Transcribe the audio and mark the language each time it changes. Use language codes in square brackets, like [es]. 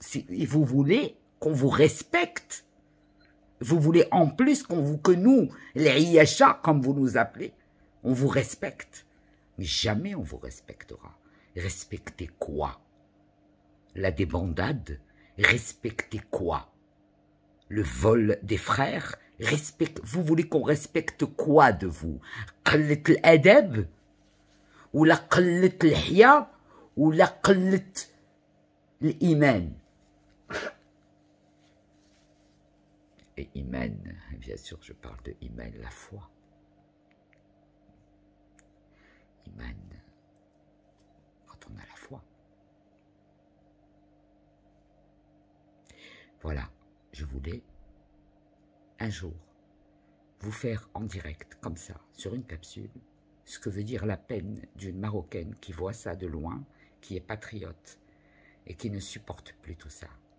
[fr] Et vous voulez qu'on vous respecte. Vous voulez en plus que nous, les Iyacha, comme vous nous appelez, on vous respecte. Mais jamais on vous respectera. Respectez quoi? La débandade? Respectez quoi? Le vol des frères? Vous voulez qu'on respecte quoi de vous? [ar] قلة الأدب ولا قلة الحياة ولا قلة الإيمان? [fr] Et Iman, bien sûr, je parle de Iman, la foi. Iman, quand on a la foi. Voilà, je voulais un jour vous faire en direct, comme ça, sur une capsule, ce que veut dire la peine d'une Marocaine qui voit ça de loin, qui est patriote et qui ne supporte plus tout ça.